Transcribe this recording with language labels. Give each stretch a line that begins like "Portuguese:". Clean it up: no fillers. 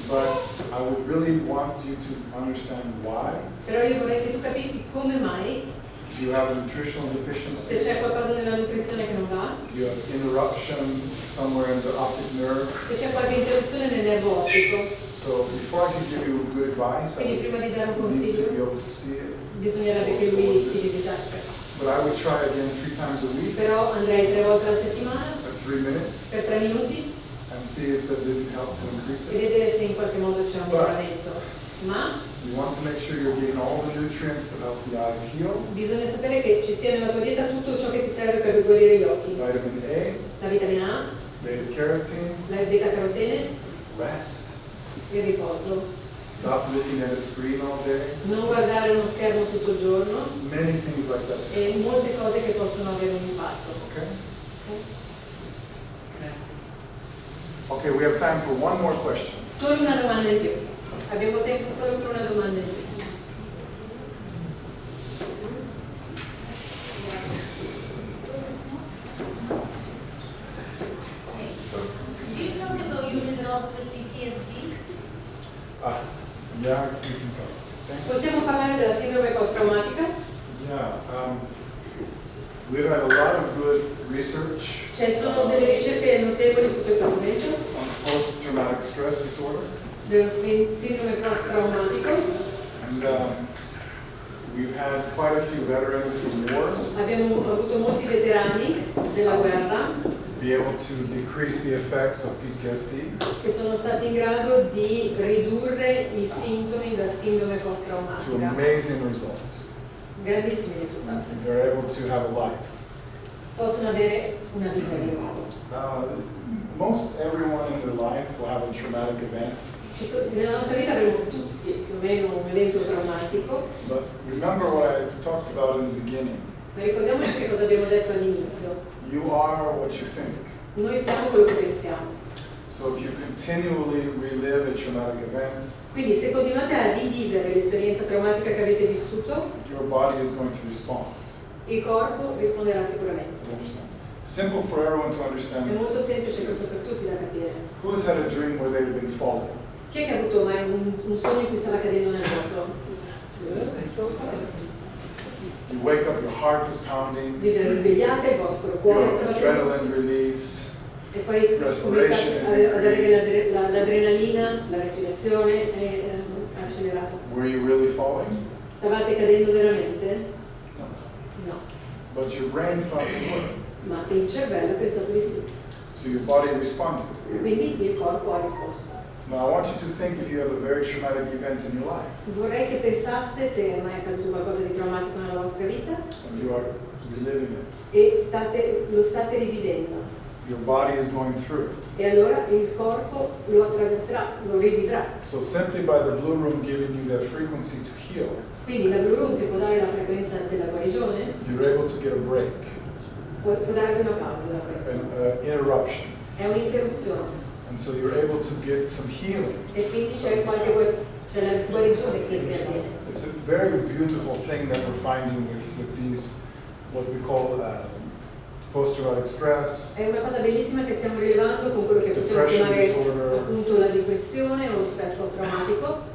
English: But I would really want you to understand why.
Italian: però io vorrei che tu capissi come mai,
English: Do you have a nutritional
Italian: se
English: deficiency?
Italian: c'è qualcosa nella nutrizione che non va,
English: Do you have interruption somewhere in the optic nerve?
Italian: se c'è qualche interruzione nel nervo ottico.
English: So before I can give you good advice,
Italian: Quindi prima di dare un
English: you need to be
Italian: consiglio
English: able to see it.
Italian: bisognerebbe che lui ti visitasse.
English: But I would try again 3 times a week
Italian: Però andrei 3 volte alla settimana
English: for 3 minutes
Italian: per 3 minuti
English: and see if that didn't help to increase
Italian: e
English: it.
Italian: vedere se in qualche modo c'è un miglioramento. Ma
English: You want to make sure you're getting all the nutrients to help the eyes heal.
Italian: bisogna sapere che ci sia nella tua dieta tutto ciò che ti serve per guarire gli occhi.
English: Vitamin A,
Italian: La vitamina A,
English: beta carotene,
Italian: la beta-carotene,
English: rest.
Italian: il riposo.
English: Stop looking at a screen all day.
Italian: Non guardare uno schermo tutto il giorno
English: Many things like that.
Italian: e molte cose che possono avere un impatto.
English: Okay? Okay, we have time for one more question.
Italian: Solo una domanda in più. Abbiamo tempo solo per una domanda in più.
English: Do you talk about your results with PTSD? Yeah, we can talk. Thank you.
Italian: Possiamo parlare della sindrome post-traumatica?
English: Yeah, we've had a lot of good research
Italian: Ci sono delle ricerche notevoli su questo argomento,
English: on post-traumatic stress disorder,
Italian: dello sindrome post-traumatico.
English: and we've had quite a few veterans from wars
Italian: Abbiamo avuto molti veterani della guerra
English: be able to decrease the effects of PTSD.
Italian: che sono stati in grado di ridurre i sintomi da sindrome
English: To
Italian: post-traumatica.
English: amazing results.
Italian: Grandissimi risultati.
English: They're able to have a life.
Italian: possono avere una vita di nuovo.
English: Most everyone in their life will have a traumatic event.
Italian: Nella nostra vita avremo tutti più o meno un evento traumatico.
English: But remember what I talked about in the beginning.
Italian: Ma ricordiamoci che cosa abbiamo detto all'inizio.
English: You are what you think.
Italian: Noi siamo quello che pensiamo.
English: So if you continually relive a traumatic event,
Italian: quindi se continuate a rivivere l'esperienza traumatica che avete vissuto,
English: your body is going to respond.
Italian: Il corpo risponderà sicuramente.
English: Simple for everyone to understand.
Italian: È molto semplice questo per tutti da capire.
English: Who has had a dream where they've been falling?
Italian: Chi è che ha avuto mai un sogno in cui stava cadendo nel vuoto?
English: You wake up, your heart is pounding.
Italian: Vi svegliate, il vostro cuore sta battendo.
English: Adrenaline release.
Italian: E poi avere l'adrenalina, la respirazione è accelerata.
English: Were you really falling?
Italian: Stavate cadendo veramente?
English: No. But your brain thought you were.
Italian: Ma il cervello ha pensato di sì.
English: So your body responded.
Italian: Quindi il corpo ha risposto.
English: Now I want you to think if you have a very traumatic event in your life.
Italian: Vorrei che pensaste se è mai accaduto qualcosa di traumatico nella vostra vita.
English: And you are reliving it.
Italian: E lo state rivivendo.
English: Your body is going through it.
Italian: E allora il corpo lo attraverserà, lo rivivrà.
English: So simply by the Blu Room giving you that frequency to heal.
Italian: Quindi la Blu Room che può dare la frequenza della guarigione,
English: you're able to get a break.
Italian: Può darvi una pausa da questo.
English: An interruption.
Italian: È un'interruzione.
English: And so you're able to get some healing.
Italian: E quindi c'è la guarigione che interviene.
English: It's a very beautiful thing that we're finding with these, what we call post-traumatic stress.
Italian: È una cosa bellissima che stiamo rilevando con quello che possiamo chiamare appunto la depressione o lo stress post-traumatico.